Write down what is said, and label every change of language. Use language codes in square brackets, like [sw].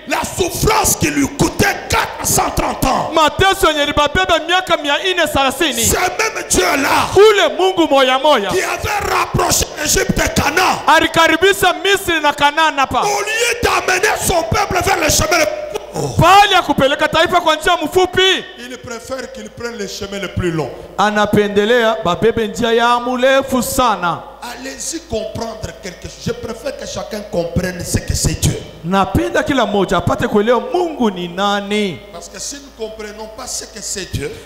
[fr] la souffrance qui lui coûtait 430 ans. [sw] mateso yenye libabeba miaka 430. [fr] Ce même Dieu-là [sw] Ule Mungu moya moya [fr] qui avait rapproché l'Égypte et Canaan, [sw] alikaribisha Misri na Kanana pa, [fr] au lieu d'amener son peuple vers le chemin, [sw] bali ya kupeleka taifa kwa njia mfupi, [fr] il préfère qu'il prenne le chemin le plus long. [sw] anapendelea babebe njia ya mrefu sana. [fr] À Allez-y comprendre quelque chose. Je préfère que chacun comprenne ce que c'est Dieu. [sw] Napenda kila mmoja apate kuelewa Mungu ni nani. [fr] Parce que si nous ne comprenons pas ce que c'est Dieu,